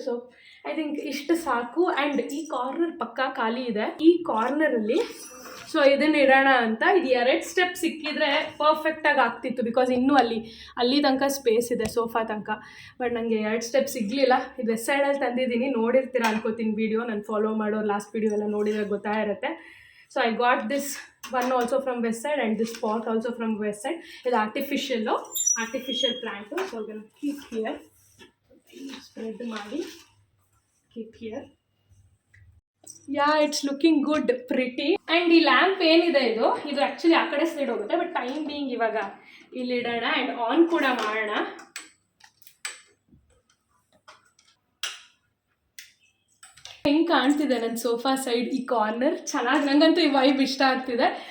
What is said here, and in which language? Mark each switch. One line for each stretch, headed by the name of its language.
English: so I think
Kannada: ಇಷ್ಟು ಸಾಕು. And ಈ ಕಾರ್ನರ್ ಪಕ್ಕ ಖಾಲಿ ಇದೆ, ಈ ಕಾರ್ನರಲ್ಲಿ ಸೊ ಇದನ್ನು ಇಡೋಣ ಅಂತ. ಇದು 2 ಸ್ಟೆಪ್ ಸಿಕ್ಕಿದ್ರೆ ಪರ್ಫೆಕ್ಟಾಗಿ ಆಗ್ತಿತ್ತು, ಬಿಕಾಸ್ ಇನ್ನೂ ಅಲ್ಲಿ ತನಕ ಸ್ಪೇಸ್ ಇದೆ ಸೋಫಾ ತನಕ. ಬಟ್ ನನಗೆ 2 ಸ್ಟೆಪ್ ಸಿಗಲಿಲ್ಲ. ಇದು ವೆಸ್ಟ್ ಸೈಡಲ್ಲಿ ತಂದಿದ್ದೀನಿ, ನೋಡಿರ್ತೀರ ಅನ್ಕೋತೀನಿ ವೀಡಿಯೋ. ನಾನು ಫಾಲೋ ಮಾಡೋ ಲಾಸ್ಟ್ ವೀಡಿಯೋ ಎಲ್ಲ ನೋಡಿದ್ರೆ ಗೊತ್ತಾಗಿರುತ್ತೆ.
English: So I got this one also from west side and this pot also from west side. It's artificial plant. So I'm going to keep here. Spread the madi. Keep here. Yeah, it's looking good, pretty. And the lamp
Kannada: ಏನಿದೆ ಇದು actually ಆ ಕಡೆ side ಹೋಗುತ್ತೆ. But time being ಇವಾಗ ಇಲ್ಲಿ ಇಡೋಣ and on ಕೂಡ ಮಾಡೋಣ. ಹೆಂಗೆ ಕಾಣ್ತಿದೆ ನನ್ನ ಸೋಫಾ ಸೈಡ್ ಈ ಕಾರ್ನರ್? ಚೆನ್ನಾಗಿ, ನನಗಂತೂ ಈ ವೈಬ್ ಇಷ್ಟ ಆಗ್ತಿದೆ.